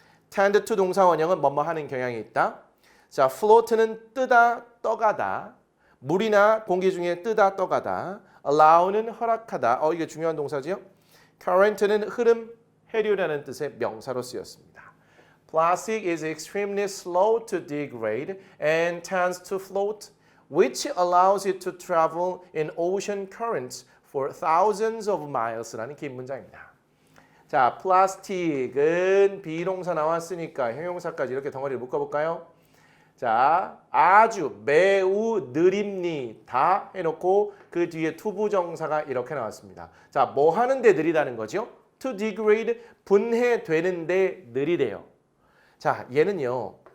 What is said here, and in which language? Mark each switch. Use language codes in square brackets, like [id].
[ko] tend to 동사 원형은 뭐뭐 하는 경향이 있다. 자, float는 뜨다, 떠가다. 물이나 공기 중에 뜨다, 떠가다. allow는 허락하다. 이게 중요한 동사지요. current는 흐름, 해류라는 뜻의 명사로 쓰였습니다. [en] Plastic is extremely slow to degrade and tends to float, which allows it to travel in ocean currents for thousands of miles라는 긴 문장입니다. [ko] 자, 플라스틱은 비동사 나왔으니까 형용사까지 이렇게 덩어리를 묶어볼까요? 자, 아주 매우 느립니다 해놓고 그 뒤에 투부정사가 이렇게 나왔습니다. 자, 뭐 하는데 느리다는 거죠? To degrade, 분해되는데 느리대요. 자, 얘는요.